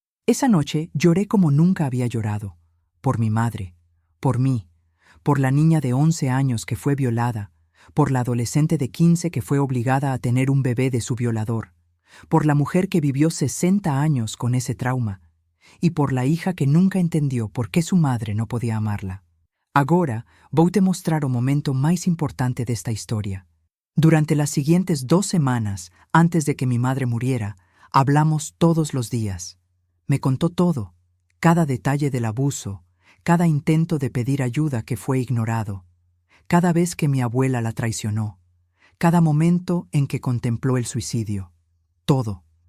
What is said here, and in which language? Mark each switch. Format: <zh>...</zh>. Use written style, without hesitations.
<es>Esa noche lloré como nunca había llorado, por mi madre, por mí, por la niña de 11 años que fue violada, por la adolescente de 15 que fue obligada a tener un bebé de su violador, por la mujer que vivió 60 años con ese trauma, y por la hija que nunca entendió por qué su madre no podía amarla.</es> <pt>Agora vou te mostrar o momento mais importante desta historia.</pt> <es>Durante las siguientes 2 semanas, antes de que mi madre muriera, hablamos todos los días. Me contó todo, cada detalle del abuso, cada intento de pedir ayuda que fue ignorado, cada vez que mi abuela la traicionó, cada momento en que contempló el suicidio. Todo.</es>